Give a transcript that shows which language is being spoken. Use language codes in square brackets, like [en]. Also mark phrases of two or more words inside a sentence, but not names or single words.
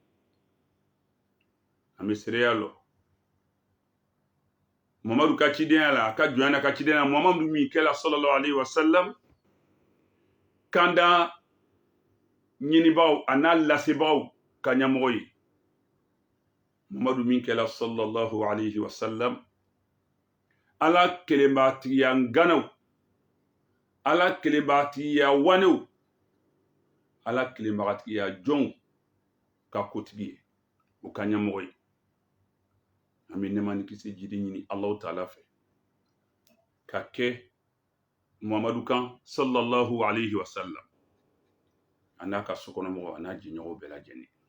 [bm] An bɛ seereya lɔ Muhamadu ka cidenya la, a ka jɔnya na ka cidenya la. Muhamadu min kɛla [ar] صلى الله عليه وسلم [bm] kanda ɲinibagaw a n'a lasebagaw ka ɲɛmɔgɔ ye. Muhamadu min kɛla [ar] صلى الله عليه وسلم [bm] Ala kelenbatigiya nganaw, Ala kelenbatigiya wanew, Ala kelenbatigiya jɔnw ka kotigi ye, o ka ɲɛmɔgɔ ye. An bɛ nɛɛma ni kisi jidi ɲini [ar] الله تعالى [bm] fɛ ka kɛ Muhamadu kan [ar] صلى الله عليه وسلم [bm] a n'a ka sokɔnɔmɔgɔw a n'a jɛɲɔgɔnw bɛɛ lajɛlen.